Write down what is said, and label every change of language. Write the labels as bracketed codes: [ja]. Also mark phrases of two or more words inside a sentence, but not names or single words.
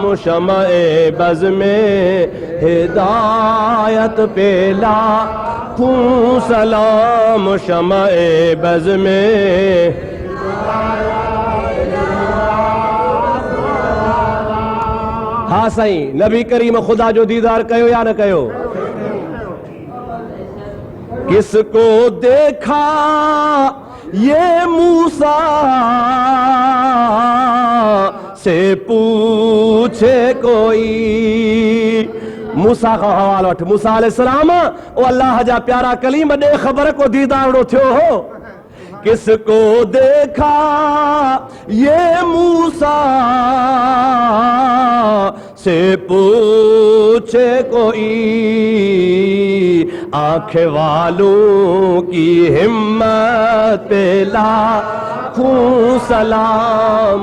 [ur] شمع بزم ہدایت پہ لاکھوں سلام. شمع بزم [sd] हाँ साईं, नबी करीम खुदा जो दीदार कयो या न कयो? [ur] کس کو دیکھا یہ موسیٰ سے پوچھے کوئی. [sd] मूसा का हवालो वठ। मूसा अलैहिस्सलाम ओ अल्लाह जा प्यारा कलीम दे ख़बर को दीदारो थियो हो। [ur] کس کو دیکھا یہ موسیٰ سے پوچھے کوئی. آنکھوں والوں کی ہمت پہ لاکھوں سلام.